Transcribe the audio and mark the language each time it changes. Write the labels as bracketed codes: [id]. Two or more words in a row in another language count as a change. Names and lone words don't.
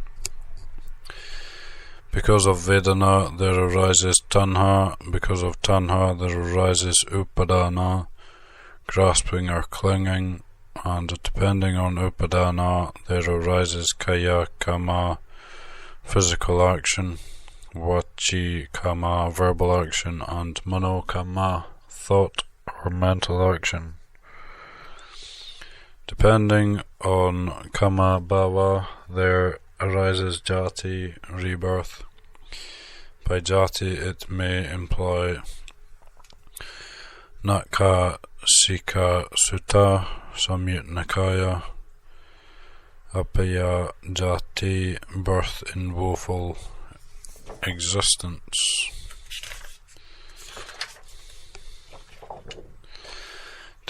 [en] Because of vedana there arises tanha, because of tanha there arises upadana, grasping or clinging, and depending on upadana there arises [pi] kaya kama, [en] physical action, [pi] vachi kama, [en] verbal action, and [pi] mano kama, [en] thought or mental action. Depending on [pi] kama bhava [en] there arises jati, rebirth. By jati it may imply Nakha Sika Sutta Samyut Nikaya [pi] Apaya Jati, [en] birth in woeful existence.